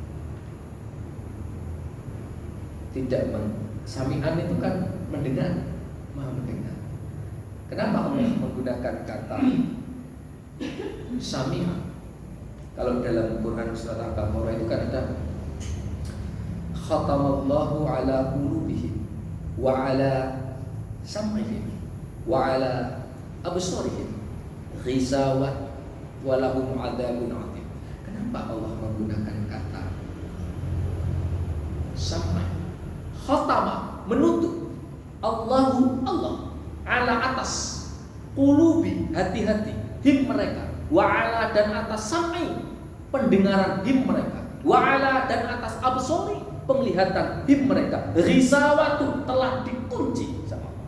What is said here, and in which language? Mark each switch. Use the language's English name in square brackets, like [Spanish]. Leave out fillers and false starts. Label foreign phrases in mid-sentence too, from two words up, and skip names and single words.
[Indonesian] Sami'an itu kan mendengar, Maha mendengar. Kenapa Allah menggunakan kata sami'an? Kalau dalam Quran surat Al-Baqarah itu kan ada [Arabic] ختم الله على قلوبهم وعلى سمعهم وعلى أبصارهم غشاوة ولهم عذاب عظيم. [Indonesian] Kenapa Allah menggunakan kata sam'a? Khatama, menutup. Allahu Allah ala atas qulubi, hati-hati him mereka, [Arabic] وعلى [Indonesian] dan atas sam'i, pendengaran him mereka, [Arabic] وعلى [Indonesian] dan atas absori, penglihatan him mereka, ghisawatu, telah dikunci sama Allah.